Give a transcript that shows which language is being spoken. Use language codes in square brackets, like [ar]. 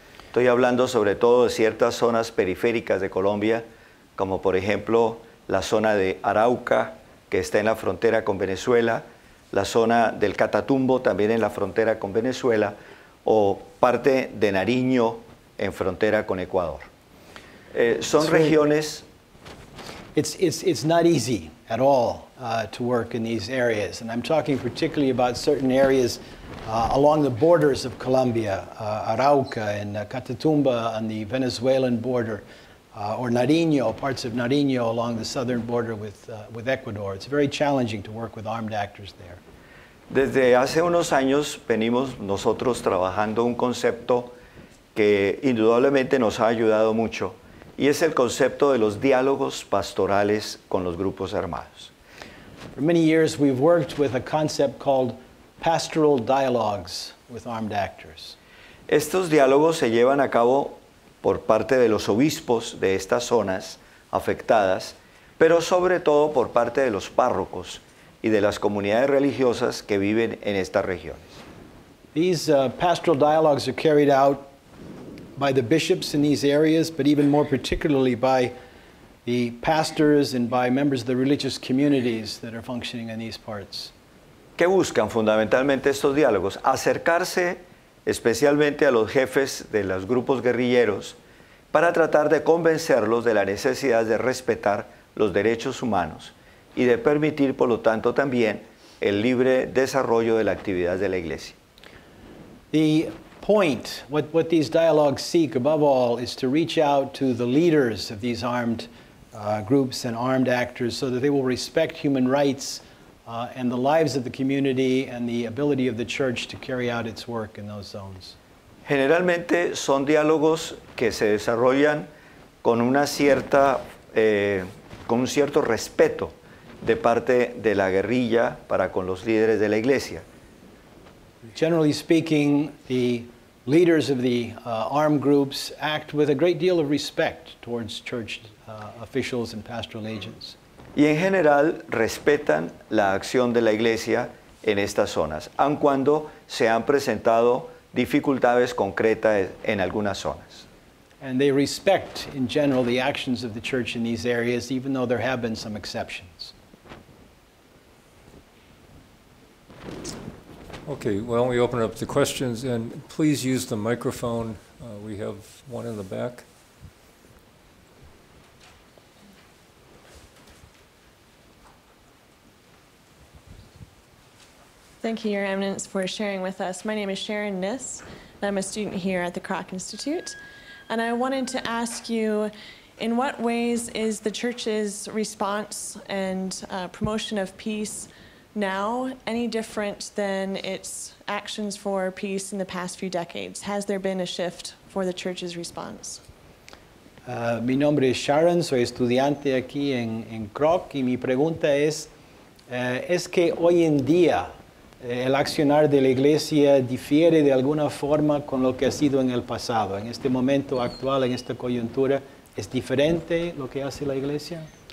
[es] Estoy hablando sobre todo de ciertas zonas periféricas de Colombia, como por ejemplo la zona de Arauca, que está en la frontera con Venezuela, la zona del Catatumbo, también en la frontera con Venezuela, o parte de Nariño, en frontera con Ecuador. Son regiones... [en] It's not easy at all to work in these areas, and I'm talking particularly about certain areas along the borders of Colombia, Arauca and Catatumba on the Venezuelan border, or Nariño, parts of Nariño along the southern border with Ecuador. It's very challenging to work with armed actors there. [es] Desde hace unos años venimos nosotros trabajando un concepto que indudablemente nos ha ayudado mucho, y es el concepto de los diálogos pastorales con los grupos armados. [en] For many years we've worked with a concept called pastoral dialogues with armed actors. [es] Estos diálogos se llevan a cabo por parte de los obispos de estas zonas afectadas, pero sobre todo por parte de los párrocos y de las comunidades religiosas que viven en estas regiones. [en] These pastoral dialogues are carried out by the bishops in these areas, but even more particularly by the pastors and by members of the religious communities that are functioning in these parts. [es] ¿Qué buscan fundamentalmente estos diálogos? Acercarse especialmente a los jefes de los grupos guerrilleros para tratar de convencerlos de la necesidad de respetar los derechos humanos y de permitir, por lo tanto, también el libre desarrollo de la actividad de la Iglesia. [en] The point, what these dialogues seek above all, is to reach out to the leaders of these armed groups and armed actors so that they will respect human rights and the lives of the community and the ability of the church to carry out its work in those zones. [es] Generalmente son diálogos que se desarrollan con una cierta, con un cierto respeto de parte de la guerrilla para con los líderes de la Iglesia. [en] Generally speaking, the leaders of the armed groups act with a great deal of respect towards church officials and pastoral agents. [es] Y en general respetan la acción de la Iglesia en estas zonas, aun cuando se han presentado dificultades concretas en algunas zonas. [en] And they respect, in general, the actions of the church in these areas, even though there have been some exceptions. Okay, well, we open up the questions, and please use the microphone. We have one in the back. Thank you, Your Eminence, for sharing with us. My name is Sharon Niss, and I'm a student here at the Kroc Institute. And I wanted to ask you, in what ways is the Church's response and promotion of peace now any different than its actions for peace in the past few decades? Has there been a shift for the church's response? [es] Mi nombre es Sharon, soy estudiante aquí en Kroc y mi pregunta es que hoy en día el accionar de la iglesia difiere de alguna forma con lo que ha sido en el pasado. En este momento actual, en esta coyuntura, ¿es diferente lo que hace la iglesia?